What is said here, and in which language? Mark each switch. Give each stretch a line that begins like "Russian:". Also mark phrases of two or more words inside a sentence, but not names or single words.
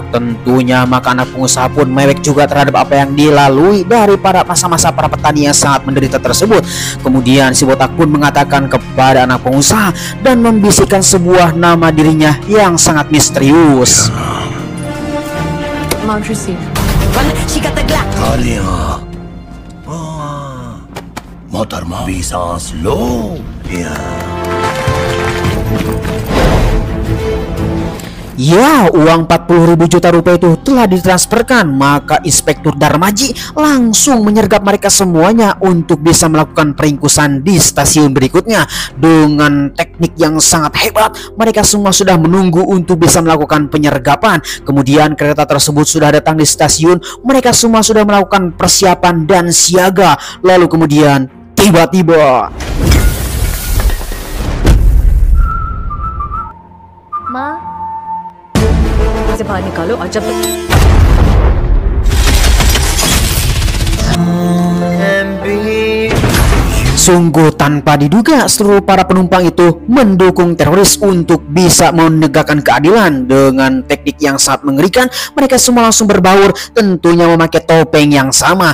Indonesian: Tentunya maka anak pengusaha pun mewek juga terhadap apa yang dilalui dari para masa-masa para petani yang sangat menderita tersebut. Kemudian si botak pun mengatakan kepada anak pengusaha dan membisikkan sebuah nama dirinya yang sangat misterius. Kalian,
Hindi: मोहतरमा भी सांस लो।
Indonesian: Ya, uang 40.000 juta rupiah itu telah ditransferkan. Maka Inspektur Darmaji langsung menyergap mereka semuanya untuk bisa melakukan peringkusan di stasiun berikutnya. Dengan teknik yang sangat hebat, mereka semua sudah menunggu untuk bisa melakukan penyergapan. Kemudian kereta tersebut sudah datang di stasiun. Mereka semua sudah melakukan persiapan dan siaga. Lalu kemudian tiba-tiba
Hindi: माँ से बाहर निकालो और जब
Indonesian: sungguh tanpa diduga seluruh para penumpang itu mendukung teroris untuk bisa menegakkan keadilan. Dengan teknik yang sangat mengerikan, mereka semua langsung berbaur, tentunya memakai topeng yang sama.